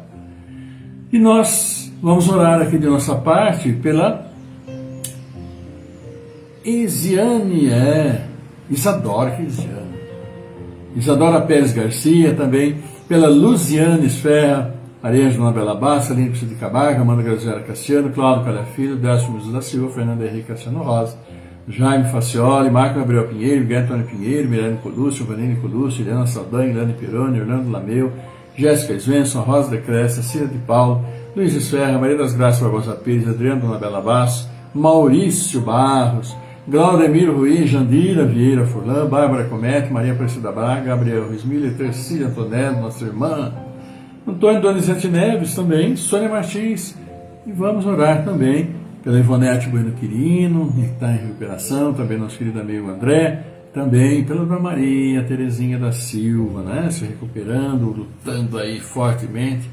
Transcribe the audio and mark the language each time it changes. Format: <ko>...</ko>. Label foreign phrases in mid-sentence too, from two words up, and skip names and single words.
<pt>E nós vamos orar aqui de nossa parte pela Isadora Pérez Garcia, também pela Luziane Esferra, Maria Joana Bela Bassa, Aline de Cabarga, Amanda Graziela Cassiano, Cláudio Calha Filho, Décio Muso da Silva, Fernando Henrique Cassiano Rosa, Jaime Facioli, Marco Gabriel Pinheiro, Miguel Antônio Pinheiro, Mirane Colúcio, Vanine Colúcio, Helena Saldanha, Ilane Pironi, Orlando Lameu, Jéssica Svensson, Rosa de Cresce, Cira de Paulo, Luiz Esferra, Maria das Graças Barbosa Pires, Adriano Dona Bela Basso, Maurício Barros, Glaudemiro Ruiz, Jandira Vieira Furlan, Bárbara Comete, Maria Aparecida Braga, Gabriel Ruiz Miller, Tercília Antonello, nossa irmã, Antônio Donizete Neves também, Sônia Martins, e vamos orar também pela Ivonete Bueno Quirino, que está em recuperação, também nosso querido amigo André, também pela Dona Maria Terezinha da Silva, né, se recuperando, lutando aí fortemente.</pt>